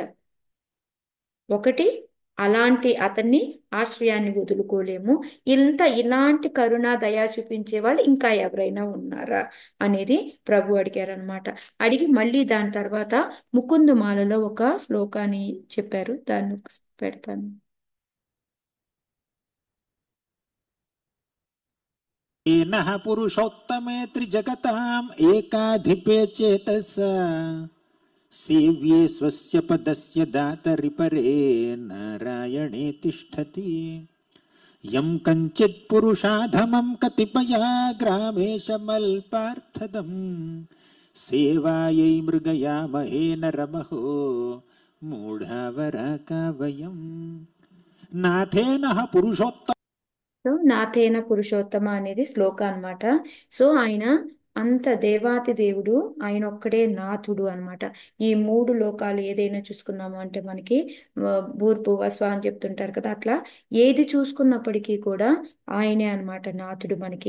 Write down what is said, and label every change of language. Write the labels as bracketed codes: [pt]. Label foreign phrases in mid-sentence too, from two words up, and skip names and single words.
[te] ఒకటి, అలాంటి అతన్ని ఆశ్రయాన్ని వదులుకోలేము. ఇలాంటి కరుణ దయా చూపించే వాళ్ళు ఇంకా ఎవరైనా ఉన్నారా అనేది ప్రభు అడిగారనమాట. అడిగి మళ్ళీ దాని తర్వాత ముకుందుమాలలో ఒక శ్లోకాన్ని చెప్పారు, దాన్ని పెడతాను. [sa] येनः पुरुषोत्तमे त्रिजगताम् एकाधिपे चेतसा सेव्ये स्वस्य पदस्य दातरि परे नारायणे तिष्ठति यं कञ्चित् पुरुषाधमं कतिपयाग्रामेशमल्पार्थदम् सेवायै मृगयामहे नरमहो మూఢావరాకా వయం నాథేన పురుషోత్తమ. [te] సో [sa] నాథేన పురుషోత్తమ [te] అనేది శ్లోక అన్నమాట. సో ఆయన అంత దేవాతి దేవుడు, ఆయన ఒక్కడే నాథుడు అన్నమాట. ఈ మూడు లోకాలు ఏదైనా చూసుకున్నాము అంటే మనకి [sa] భూర్భు వస్వ [te] అని చెప్తుంటారు కదా, అట్లా ఏది చూసుకున్నప్పటికీ కూడా ఆయనే అన్నమాట నాథుడు మనకి.